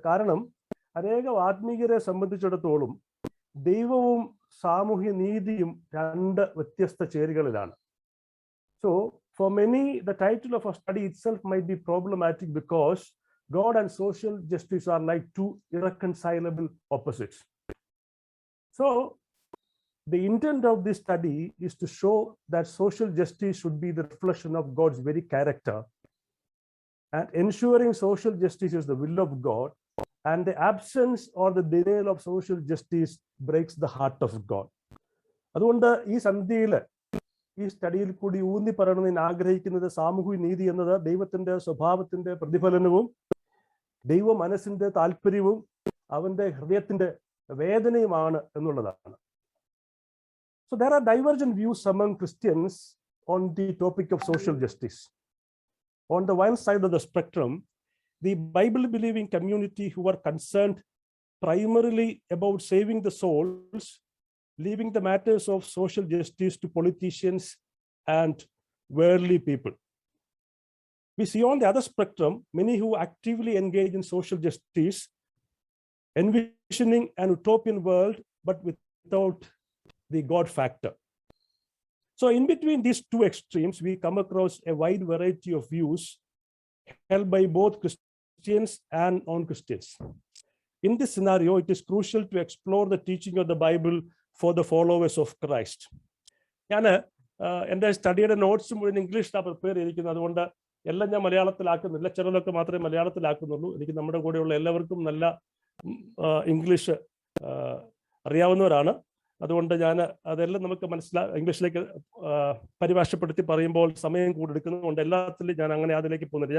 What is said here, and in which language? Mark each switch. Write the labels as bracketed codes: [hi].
[ml] കാരണം അനേകം ആത്മീയരെ സംബന്ധിച്ചിടത്തോളം ദൈവവും സാമൂഹ്യ നീതിയും രണ്ട് വ്യത്യസ്ത ചേരികളിലാണ്. [en] So for many the title of a study itself might be problematic because God and social justice are like two irreconcilable opposites. So the intent of this study is to show that social justice should be the reflection of God's very character, and ensuring social justice is the will of God, and the absence or the denial of social justice breaks the heart of God. [ml] അതുകൊണ്ട് ഈ സന്ധ്യയിൽ ഈ സ്റ്റഡിയിൽ കൂടി ഊന്നി പറയണമെന്ന് ആഗ്രഹിക്കുന്നത് സാമൂഹ്യ നീതി എന്നത് ദൈവത്തിന്റെ സ്വഭാവത്തിന്റെ പ്രതിഫലനവും ദൈവ മനസ്സിന്റെ താല്പര്യവും അവന്റെ ഹൃദയത്തിന്റെ വേദനയുമാണ് എന്നുള്ളതാണ്. [en] So there are divergent views among Christians on the topic of social justice. On the one side of the spectrum, the Bible-believing community who are concerned primarily about saving the souls, leaving the matters of social justice to politicians and worldly people. We see on the other spectrum many who actively engage in social justice, envisioning an utopian world but without the God factor. So in between these two extremes, we come across a wide variety of views held by both Christians and non-Christians. In this scenario, it is crucial to explore the teaching of the Bible for the followers of Christ. [ml] ഞാൻ എൻ്റെ സ്റ്റഡിയുടെ notes മുഴുവൻ ഇംഗ്ലീഷിലാണ് prepare ചെയ്തിരിക്കുന്നത്. അതുകൊണ്ട് എല്ലാം ഞാൻ മലയാളത്തിലാക്കുന്നില്ല, ചിലതൊക്കെ മാത്രമേ മലയാളത്തിലാക്കുന്നുള്ളൂ. എനിക്ക് നമ്മുടെ കൂടെയുള്ള എല്ലാവർക്കും നല്ല ഇംഗ്ലീഷ് അറിയാവുന്നവരാണ്. അതുകൊണ്ട് ഞാൻ അതെല്ലാം നമുക്ക് ഇംഗ്ലീഷിലേക്ക് പരിഭാഷപ്പെടുത്തി പറയുമ്പോൾ സമയം കൂടി എടുക്കുന്നതുകൊണ്ട് എല്ലാത്തിലും ഞാൻ അങ്ങനെ അതിലേക്ക് പോകുന്നില്ല.